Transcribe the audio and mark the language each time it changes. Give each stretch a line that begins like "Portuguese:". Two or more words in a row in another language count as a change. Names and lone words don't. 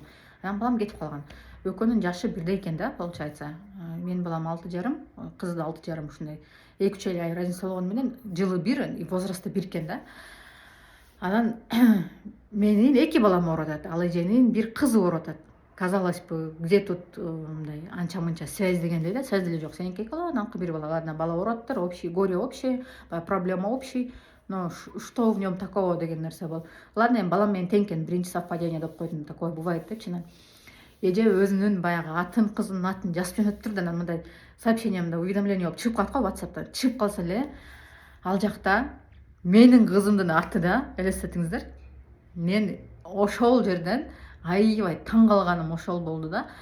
Kyrgyz: Анан балам кетип калган. Экөөнүн жашы бирдей экен да, получается. Менин балам 6,5, кызы да 6,5, ушундай 2-3 ай разница болгону менен жылы бир
Russian: и возрасты
Kyrgyz: бир экен да. Анан менин 2 балам ооруп атат, ал эженин бир кызы ооруп атат.
Russian: Казалось бы, где тут
Kyrgyz: мындай анча-мынча связь дегенде эле, связь деле жок. Сеники 2 бала, ананкы 1 бала. Ладно, бала ооруп атыптыр,
Russian: общий горе общее, проблема общий. Но что в нем такого
Kyrgyz: деген нерсе бол. Ладно, эми балам менен тең экен, биринчи совпадение деп койдум,
Russian: такое бывает депчи.
Kyrgyz: Эже өзүнүн баягы атын, кызынын атын жазып жөнөттүр да, анан мындай сообщение, мындай уведомление болуп чыгып калат го WhatsApp'тан. Чыгып калса эле, ал жакта менин кызымдын аты да, элестетиңиздер. Мен ошол жерден аябай таң калганым ошол болду да.